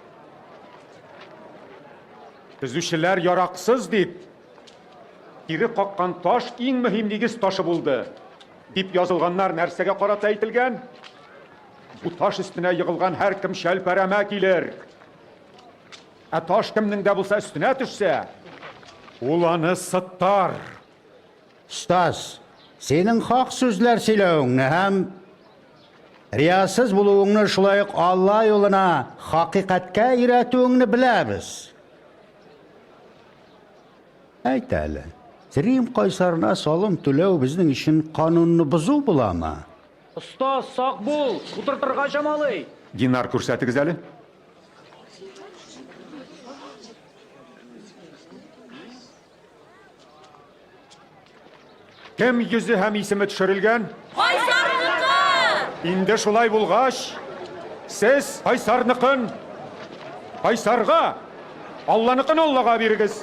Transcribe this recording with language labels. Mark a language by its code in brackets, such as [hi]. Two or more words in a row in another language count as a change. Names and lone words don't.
[tt] Төзүчеләр яраксыз дип, кире каккан таш иң мөһим нигез ташы булды, дип язылганнар нәрсәгә карата әйтелгән? Бу таш өстенә йыгылган һәр кем шәлпәрәмә килер. Таш кемнең дә булса өстенә төшсә, ул аны сыттар. Стас, сенің хақ сүзләр сөйләүеңне һәм риясыз булуыңны шулай ук Алла юлына хакыйкатькә өйрәтүеңне беләбез. Әйт әле, Рим кайсарына салым түләү безнең өчен канунны бозу буламы? Usta, saq bul, утыртырга чамалый. Динар күрсәтегез әле. Кем йөзе һәм исеме төшерелгән? Кайсарныкы! Инде шулай булгач, сез Кайсарныкын Кайсарга, Алланыкын Аллага бирегез.